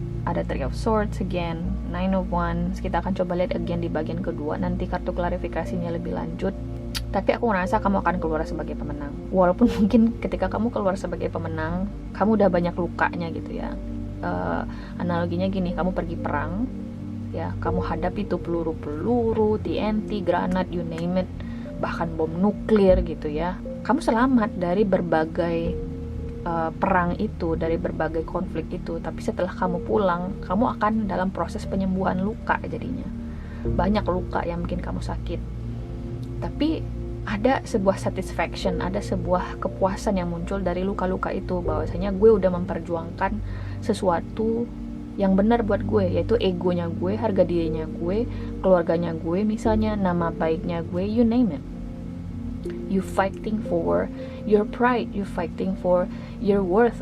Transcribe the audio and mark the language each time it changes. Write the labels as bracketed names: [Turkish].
[Indonesian] Ada Three of Swords again, Nine of Wands. Kita akan coba lihat again di bagian kedua nanti kartu klarifikasinya lebih lanjut. Tapi aku ngerasa kamu akan keluar sebagai pemenang. Walaupun mungkin ketika kamu keluar sebagai pemenang, kamu udah banyak lukanya gitu ya. Analoginya gini, kamu pergi perang ya, kamu hadapi itu peluru-peluru, TNT, granat, [English] you name it, [Indonesian] bahkan bom nuklir gitu ya. Kamu selamat dari berbagai perang itu, dari berbagai konflik itu. Tapi setelah kamu pulang, kamu akan dalam proses penyembuhan luka jadinya. Banyak luka yang bikin kamu sakit, tapi ada sebuah satisfaction, ada sebuah kepuasan yang muncul dari luka-luka itu, bahwasanya gue udah memperjuangkan sesuatu yang benar buat gue, yaitu egonya gue, harga dirinya gue, keluarganya gue misalnya, nama baiknya gue, [English] you name it. You fighting for your pride, you fighting for your worth.